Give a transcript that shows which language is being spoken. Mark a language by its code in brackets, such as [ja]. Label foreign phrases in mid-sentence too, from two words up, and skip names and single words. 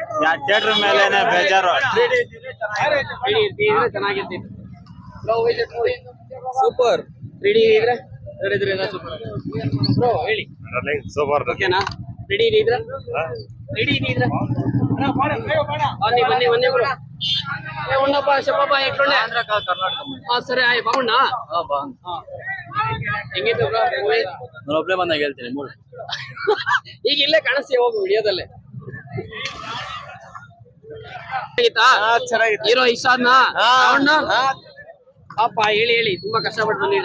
[kn] ಥಿಯೇಟರ್ ಮೇಲೆನೆ ಬೇಜಾರು. 3D ಇದ್ರೆ ಚೆನ್ನಾಗಿರ್ತಿತ್ತು. ಸೂಪರ್. 3D ಇದ್ರೆ [en] super bro [kn] ಹೇಳಿ. ಸೂಪರ್. ಓಕೆನಾ? 3D ಇದ್ರೆ 3D ಇದ್ರೆ ಬನ್ನಿ ಬ್ರೋ. [te] ఉండప్ప చెప్పప్ప ఎట్లుండే? సరే అయ్యి బాగున్నా. [kn] ಹೆಂಗಿತ್ತು [en] bro movie? [kn] ನಾನು ಒಬ್ಬನೇ ಬಂದಾಗ ಹೇಳ್ತೀನಿ ಮೂರು. ಈಗ ಇಲ್ಲೇ ಕಾಣಿಸ್ತಿ ಹೋಗು ವಿಡಿಯೋದಲ್ಲೇ. ಚೆನ್ನಾಗಿತ್ತು. ಹೀರೋ ಇಷ್ಟ ಆದ್ನಾ? ಪಾಪ ಹೇಳಿ ತುಂಬಾ ಕಷ್ಟಪಟ್ಟು ಬಂದಿದ್ದೀನಿ.